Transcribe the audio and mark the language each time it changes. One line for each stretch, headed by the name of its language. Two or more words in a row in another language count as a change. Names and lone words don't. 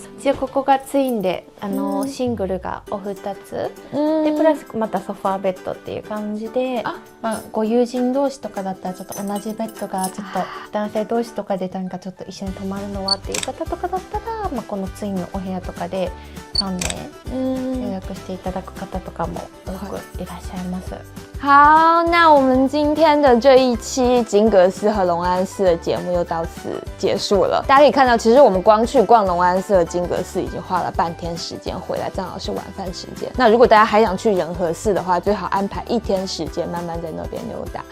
Japanese: 一応ここがツインでシングルがお二つで、プラスまたソファーベッドっていう感じで、ご友人同士とかだったらちょっと同じベッドがちょっと男性同士とかでなんかちょっと一緒に泊まるのはっていう方とかだったら、このツインのお部屋とかで3名予約していただく方とかも多くいらっしゃいます。
Chinese: 好，那我们今天的这一期金阁寺和龙安寺的节目又到此结束了。大家可以看到，其实我们光去逛龙安寺和金阁寺已经花了半天时间，回来正好是晚饭时间。那如果大家还想去仁和寺的话，最好安排1天时间，慢慢在那边溜达。